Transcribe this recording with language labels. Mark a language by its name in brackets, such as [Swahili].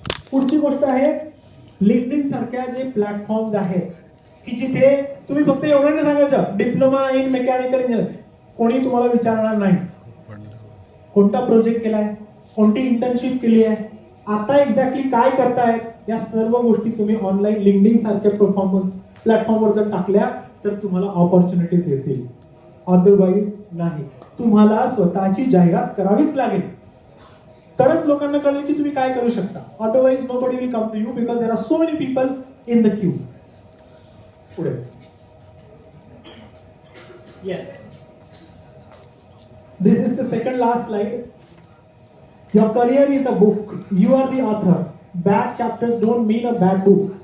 [Marathi] पुढची गोष्ट आहे, लिंक्डइन सारख्या जे प्लॅटफॉर्म्स आहेत की जिथे तुम्ही फक्त एवढं नाही सांगायचं डिप्लोमा इन मेकॅनिकल इंजिनिअर, कोणी तुम्हाला विचारणार नाही कोणता प्रोजेक्ट केलाय, कोणती इंटर्नशिप केली आहे, आता एक्झॅक्टली काय करताय, या सर्व गोष्टी तुम्ही ऑनलाईन लिंक्डइन सारख्या प्लॅटफॉर्मवर जर टाकल्या तर तुम्हाला ऑपॉर्च्युनिटीज येतील. अदरवाईज नाही. तुम्हाला स्वतःची जाहिरात करावीच लागेल, तरच लोकांना कळेल की तुम्ही काय करू शकता. [English] Otherwise nobody will come to you because there are so many people in the queue. [Marathi] पुढे. [English] Yes, this is the second last slide. Your career is a book. You are the author. Bad chapters don't mean a bad book.